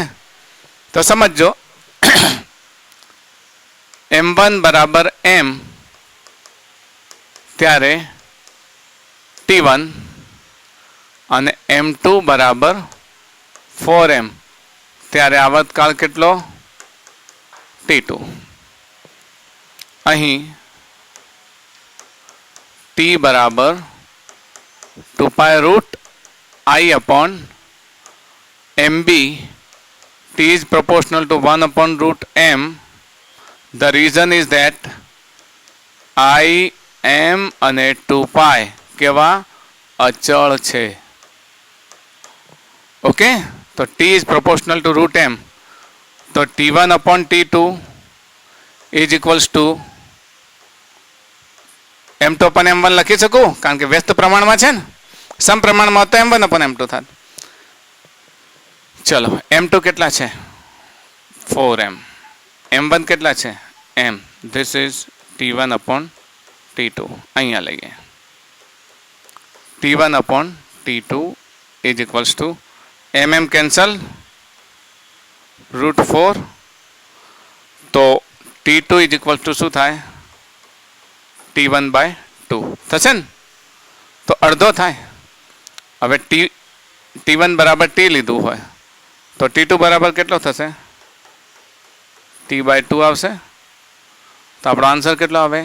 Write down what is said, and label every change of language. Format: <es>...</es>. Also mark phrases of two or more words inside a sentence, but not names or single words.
<gu>તો સમજો m1 બરાબર m ત્યારે T1 અને m2 બરાબર 4m ત્યારે આવતકાળ કેટલો? T2. અહીં T બરાબર 2 પાય રૂટ</gu> <en>I upon MB. T is proportional to 1 upon root m. The reason is that I,</en> <gu>m અને 2 પાય કેવા? અચળ છે. ઓકે, તો</gu> <en>T is proportional to root m.</en> <gu>તો</gu> <en>T1 upon T2 is equals to m2 upon m1</en> <gu>લખી શકું, કારણ કે વ્યસ્ત પ્રમાણમાં છે ને. સમપ્રમાણમાં તો</gu> <en>m1 upon m2</en> <gu>થાય. ચલો, m2 કેટલા છે? 4m. m1 કેટલા છે? m.</gu> <en>This is T1 upon T2.</en> <gu>અહીંયા લઈએ.</gu> <en>T1 upon T2 is equals to mm cancel root 4.</en> <gu>તો</gu> <en>T2 is equals to</en> <gu>શું થાય?</gu> <en>T1 by 2</en> <gu>થશે ને? તો અડધો થાય. હવે T1 બરાબર T લીધું હોય તો T2 બરાબર કેટલો થશે?</gu> <en>T by 2</en> <gu>આવશે. તો આપણો આન્સર કેટલો આવે?</gu>